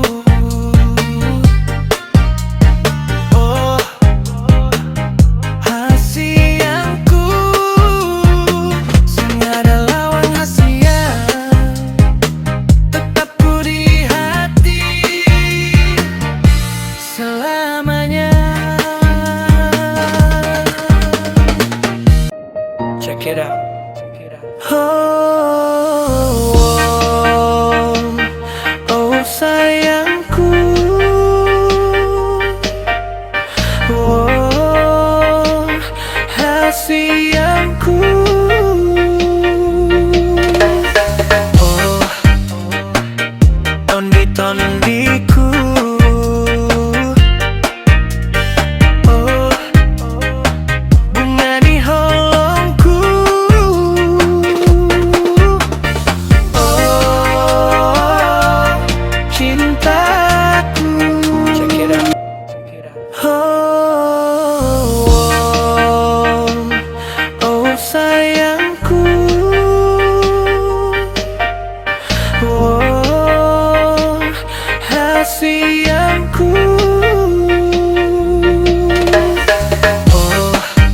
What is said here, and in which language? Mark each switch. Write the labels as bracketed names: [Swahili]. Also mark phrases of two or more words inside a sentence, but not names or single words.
[Batak Toba] Oh hasianku [Indonesian] Sengaja lawan hasian Tetap ku di hati Selamanya [English] Check it out. [Indonesian] Oh sayangku [Batak Toba] Oh hasianku Oh tondi-tondiku Oh bunga di holongku [Indonesian] Oh cintaku [English] Check it out. [Indonesian] Oh sayangku [Batak Toba] Oh hasianku Oh